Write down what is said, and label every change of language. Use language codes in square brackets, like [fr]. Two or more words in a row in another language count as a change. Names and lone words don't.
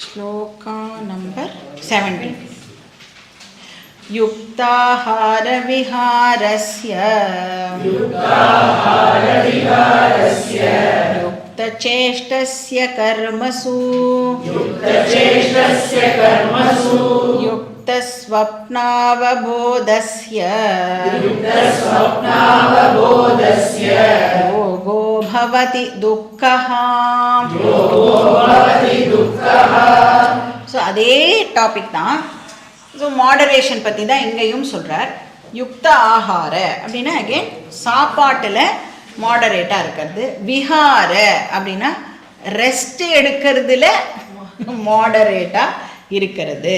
[sa] श्लोका नंबर 17 युक्ताहारविहारस्य युक्तचेष्टस्य कर्मसु युक्तस्वप्नावबोधस्य योगो भवति दुःखः. [ta] ஸோ அதே டாபிக் தான். ஸோ மாடரேஷன் பற்றி தான் இங்கேயும் சொல்கிறார். [sa] युक्त आहार [ta] அப்படின்னா அகெயின் சாப்பாட்டில் மாடரேட்டாக இருக்கிறது. விஹார அப்படின்னா ரெஸ்ட் எடுக்கிறதுல மாடரேட்டாக இருக்கிறது.